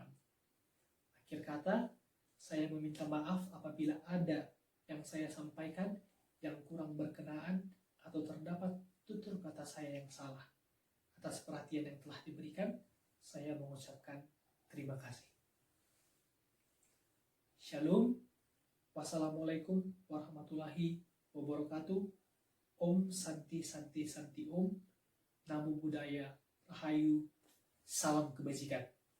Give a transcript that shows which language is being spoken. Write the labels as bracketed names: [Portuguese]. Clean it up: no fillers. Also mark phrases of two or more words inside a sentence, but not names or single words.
[Indonesian] Akhir kata, saya meminta maaf apabila ada yang saya sampaikan yang kurang berkenaan atau terdapat tutur kata saya yang salah. Atas perhatian yang telah diberikan, saya mengucapkan terima kasih. Shalom. [Arabic] والسلام عليكم ورحمة الله وبركاته. [Sanskrit] ॐ शान्ति शान्ति शान्ति ॐ. [Pali] Namo Buddhaya. [Indonesian] Rahayu. Salam kebajikan.